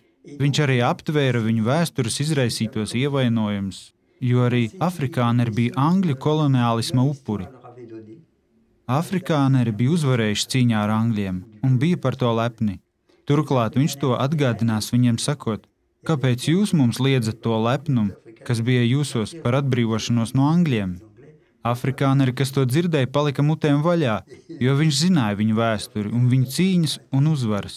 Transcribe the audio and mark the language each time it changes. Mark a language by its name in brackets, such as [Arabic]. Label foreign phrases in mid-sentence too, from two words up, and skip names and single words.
[Latvian] Viņš arī aptvēra viņu vēstures izraisītos ievainojumus, jo arī afrikāneri bija angļu koloniālisma upuri. [French] leur avait donné. [Latvian] Afrikāneri bija uzvarējuši cīņā ar angļiem un bija par to lepni. Turklāt viņš to atgādinās viņiem sakot, kāpēc jūs mums liedzat to lepnumu, kas bija jūsos par atbrīvošanos no angļiem? Afrikāneri, kas to dzirdēja, palika mutēm vaļā, jo viņš zināja viņu vēsturi un viņu cīņas un uzvaras.